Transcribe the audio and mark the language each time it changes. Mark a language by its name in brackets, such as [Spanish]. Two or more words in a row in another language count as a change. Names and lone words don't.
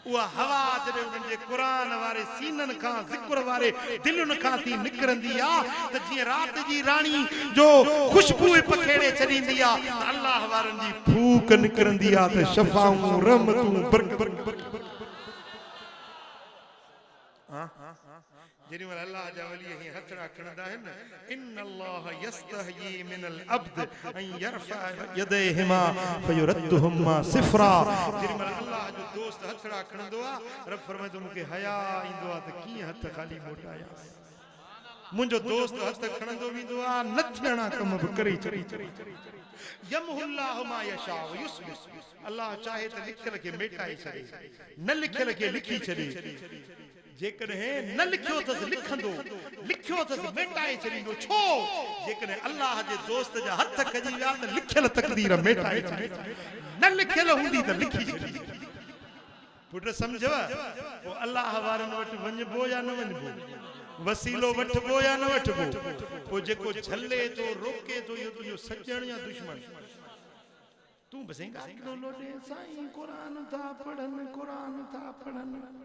[Sindhi] उहा हवा जॾहिं उन्हनि जे क़ुरान वारे सीननि खां ज़िक्र वारे दिलुनि खां थी निकिरंदी आहे त जीअं राति जी राणी जो ख़ुशबू पखेड़े छॾींदी आहे त अल्लाह वारनि जी फूक निकिरंदी आहे त शफ़ाऊं रहमतूं बरकत जेॾी महिल अल्लाह जा वली हीअं हथड़ा खणंदा आहिनि न [Arabic] إن الله يستحيي من العبد أن يرفع يديه فيردهما صفرا [Sindhi] जेॾी महिल अल्लाह जो दोस्त हथड़ा खणंदो आहे रब फरमाईंदो मूंखे हया ईंदो आहे त कीअं हथ ख़ाली मोटाया मुंहिंजो दोस्त हथ खणंदो वेंदो आहे न थियणा कम बि करे छॾी [Arabic] يمحو الله ما يشاء ويثبت [Sindhi] अल्लाह चाहे त लिखियल खे मेटाए छॾे न लिखियल खे लिखी छॾे जेकॾहिं न लिखियो अथसि लिखंदो लिखियो अथसि मेटाए छॾींदो छो जेकॾहिं अल्लाह जे दोस्त जा हथ खजी विया त लिखियल तक़दीर मेटाए छॾे न लिखियल हूंदी त लिखी छॾी पुट सम्झव पोइ अल्लाह वारनि वटि वञिबो या न वञिबो वसीलो वठिबो या न वठिबो पोइ जेको झले थो रोके थो इहो तुंहिंजो सॼण या दुश्मन तूं बसि गाइलो लोॾे साईं क़ुरान था पढ़नि